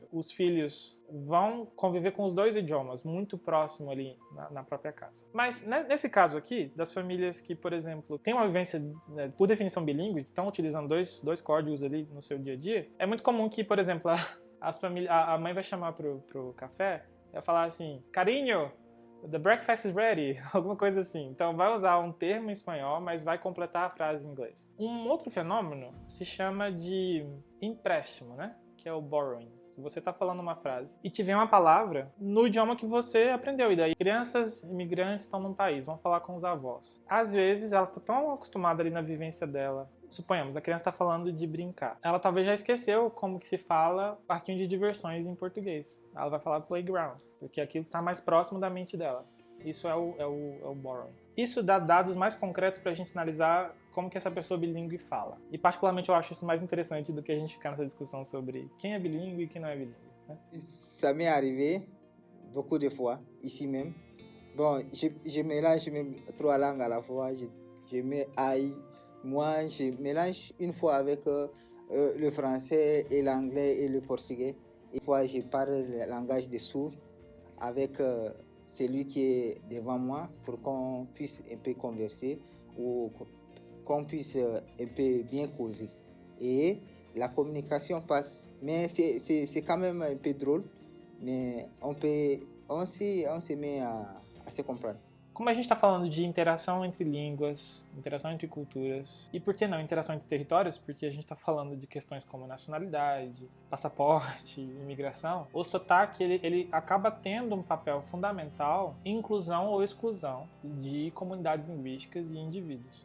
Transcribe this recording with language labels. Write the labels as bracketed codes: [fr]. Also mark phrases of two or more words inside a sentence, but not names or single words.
[pt] Os filhos vão conviver com os 2 idiomas muito próximo ali na própria casa. Mas nesse caso aqui, das famílias que, por exemplo, têm uma vivência, né, por definição bilíngue, que estão utilizando dois códigos ali no seu dia a dia, é muito comum que, por exemplo, a mãe vai chamar pro café e vai falar assim, carinho, [en] the breakfast is ready, [pt] alguma coisa assim. Então vai usar um termo em espanhol, mas vai completar a frase em inglês. Um outro fenômeno se chama de empréstimo, né? Que é o borrowing. Se você está falando uma frase e tiver uma palavra no idioma que você aprendeu, e daí crianças imigrantes estão num país, vão falar com os avós. Às vezes ela está tão acostumada ali na vivência dela. Suponhamos, a criança está falando de brincar. Ela talvez já esqueceu como que se fala parquinho de diversões em português. Ela vai falar playground, porque aquilo está mais próximo da mente dela. Isso é o borrowing. Isso dá dados mais concretos para a gente analisar como que essa pessoa bilíngue fala. E particularmente eu acho isso mais interessante do que a gente ficar nessa discussão sobre quem é bilíngue e quem não é bilíngue, né? [fr] Ça m'est arrivé beaucoup de fois, ici même. Bon, je mélange même 3 langues à la fois. Je mets AI. Moi, je mélange une fois avec le français et l'anglais et le portugais. Une fois, je parle le langage des sourds avec celui qui est devant moi pour qu'on puisse un peu converser ou qu'on puisse un peu bien causer. Et la communication passe. Mais c'est quand même un peu drôle, mais on se met à se comprendre. [pt] Como a gente está falando de interação entre línguas, interação entre culturas, e por que não interação entre territórios? Porque a gente está falando de questões como nacionalidade, passaporte, imigração. O sotaque ele acaba tendo um papel fundamental em inclusão ou exclusão de comunidades linguísticas e indivíduos.